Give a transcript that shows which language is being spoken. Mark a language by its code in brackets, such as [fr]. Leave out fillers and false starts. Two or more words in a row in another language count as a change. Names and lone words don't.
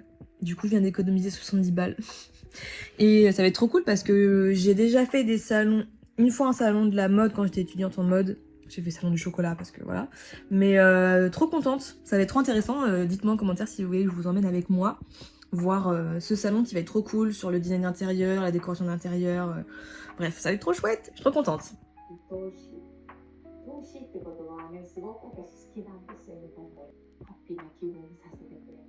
[fr] Du coup je viens d'économiser 70 balles. Et ça va être trop cool parce que j'ai déjà fait des salons, une fois un salon de la mode quand j'étais étudiante en mode, j'ai fait salon du chocolat parce que voilà, mais trop contente, ça va être trop intéressant. Dites-moi en commentaire si vous voulez que je vous emmène avec moi voir ce salon qui va être trop cool sur le design intérieur, la décoration d'intérieur, bref ça va être trop chouette, je suis trop contente. [ja] ってことはね、すごく私好きなんですよね。ハッピーな気分にさせてくれる。